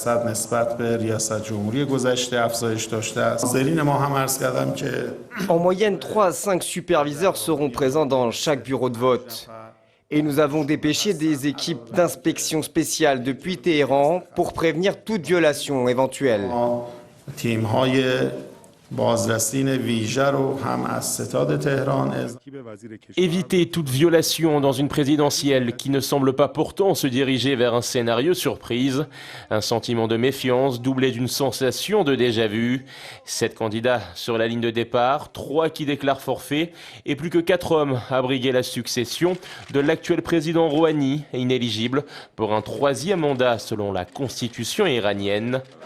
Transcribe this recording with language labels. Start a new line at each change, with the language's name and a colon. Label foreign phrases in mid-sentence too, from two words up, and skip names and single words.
French: En moyenne, 3 à 5 superviseurs seront présents dans chaque bureau de vote. Et nous avons dépêché des équipes d'inspection spéciale depuis Téhéran pour prévenir toute violation éventuelle.
Persian: تیم‌های بازرسین ویژه رو هم از ستاد تهران
French: Éviter toute violation dans une présidentielle qui ne semble pas pourtant se diriger vers un scénario surprise. Un sentiment de méfiance doublé d'une sensation de déjà-vu. 7 candidats sur la ligne de départ, 3 qui déclarent forfait et plus que 4 hommes à briguer la succession de l'actuel président Rouhani, inéligible pour un 3e mandat selon la constitution iranienne.